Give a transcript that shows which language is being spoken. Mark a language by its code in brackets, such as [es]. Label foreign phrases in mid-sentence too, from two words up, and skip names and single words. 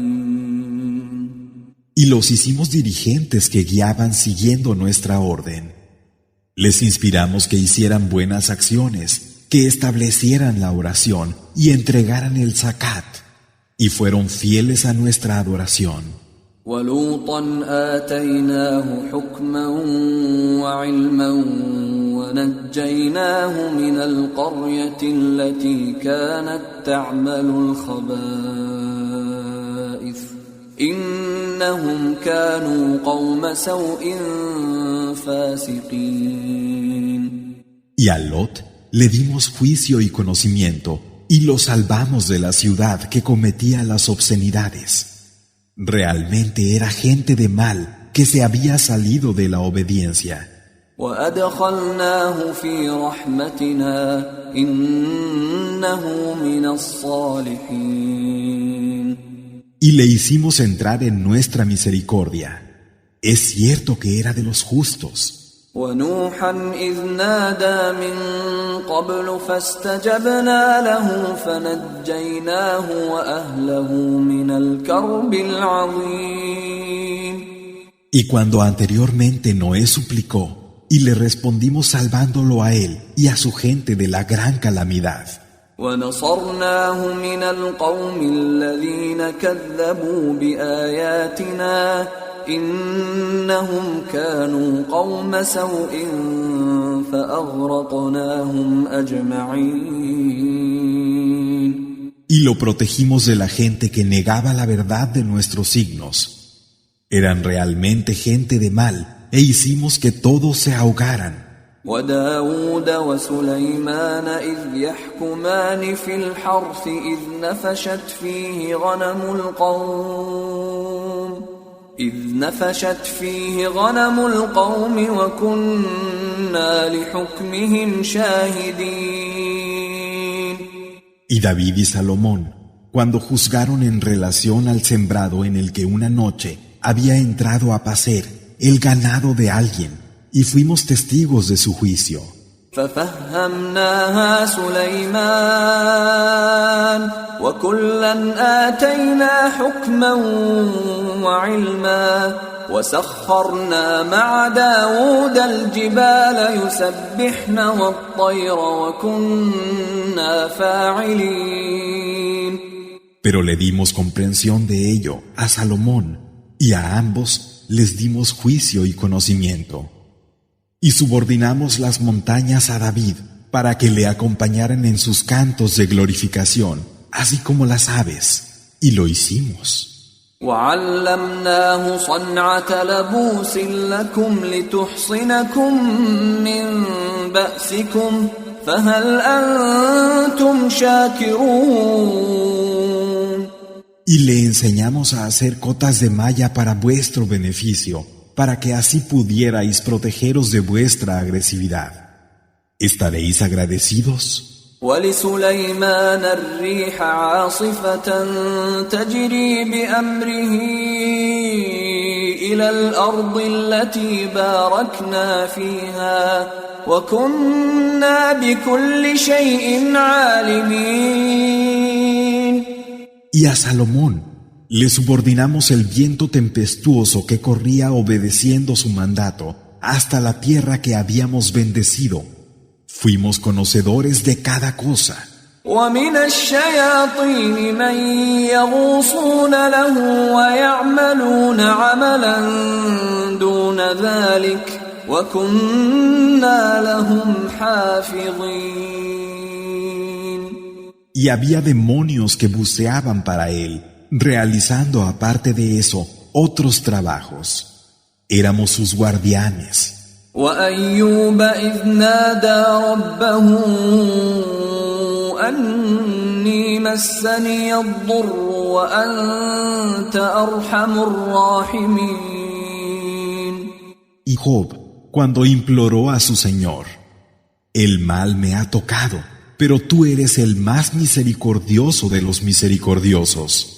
[es] Y los hicimos dirigentes que guiaban siguiendo nuestra orden. Les inspiramos que hicieran buenas acciones, que establecieran la oración y entregaran el zakat, y fueron fieles a nuestra adoración. [ar] وَلُوطًا آتَيْنَاهُ حُكْمًا وَعِلْمًا وَنَجَّيْنَاهُ مِنَ الْقَرْيَةِ الَّتِي كَانَتْ تَعْمَلُ الْخَبَائِثَ إِنَّهُمْ كَانُوا قَوْمَ سَوْءٍ فَاسِقِينَ. [es] Y a Lot le dimos juicio y conocimiento, y lo salvamos de la ciudad que cometía las obscenidades. Realmente era gente de mal que se había salido de la obediencia. [ar] وَأَدْخَلْنَاهُ فِي رَحْمَتِنَا إِنَّهُ مِنَ الصَّالِحِينَ. [es] Y le hicimos entrar en nuestra misericordia. Es cierto que era de los justos. [ar] وَنُوحًا إِذْ نَادَى مِن قَبْلُ فَاسْتَجَبْنَا لَهُ فَنَجَّيْنَاهُ وَأَهْلَهُ مِنَ الْكَرْبِ الْعَظِيمِ. [es] Y cuando anteriormente Noé suplicó, y le respondimos salvándolo a él y a su gente de la gran calamidad. [ar] وَنَصَرْنَاهُ مِنَ الْقَوْمِ الَّذِينَ كَذَّبُوا بِآيَاتِنَا إِنَّهُمْ كَانُوا قَوْمَ سَوْءٍ فَأَغْرَقْنَاهُمْ أَجْمَعِينَ. [es] Y lo protegimos de la gente que negaba la verdad de nuestros signos. Eran realmente gente de mal, e hicimos que todos se ahogaran. [ar] وَدَاوُودَ وَسُلَيْمَانَ إِذْ يَحْكُمَانِ فِي الْحَرْثِ إِذْ نَفَشَتْ فِيهِ غَنَمُ الْقَوْمِ وَكُنَّا لِحُكْمِهِمْ شَاهِدِينَ. [es] Y David y Salomón, cuando juzgaron en relación al sembrado en el que una noche había entrado a pacer el ganado de alguien, y fuimos testigos de su juicio. [ar] فَفَهَّمْنَاهَا سُلَيْمَانَ وكلا آتينا حكما وعلما وسخرنا مع داود الجبال يسبحن والطير وكنا فاعلين. [es] Pero le dimos comprensión de ello a Salomón, y a ambos les dimos juicio y conocimiento. Y subordinamos las montañas a David para que le acompañaran en sus cantos de glorificación, así como las aves, y lo hicimos. [ar] وعلمناه صنعة لبوس لكم لتحصنكم من بأسكم فهل أنتم شاكرون. [es] Y le enseñamos a hacer cotas de malla para vuestro beneficio, para que así pudierais protegeros de vuestra agresividad. ¿Estaréis agradecidos? [ar] ولسليمان الريح عاصفة تجري بأمره إلى الأرض التي باركنا فيها وكنا بكل شيء عالمين. [es] Y a Salomón le subordinamos el viento tempestuoso que corría obedeciendo su mandato hasta la tierra que habíamos bendecido. Fuimos conocedores de cada cosa. [ar] ومن الشياطين من يغوصون له ويعملون عملا دون ذلك وكنا لهم حافظين. [es] Y había demonios que buceaban para él, realizando aparte de eso otros trabajos. Éramos sus guardianes. [ar] وأيوب إذ نادى ربه أني مسني الضر وأنت أرحم الراحمين. [es] Y Job, cuando imploró a su Señor, el mal me ha tocado, pero tú eres el más misericordioso de los misericordiosos.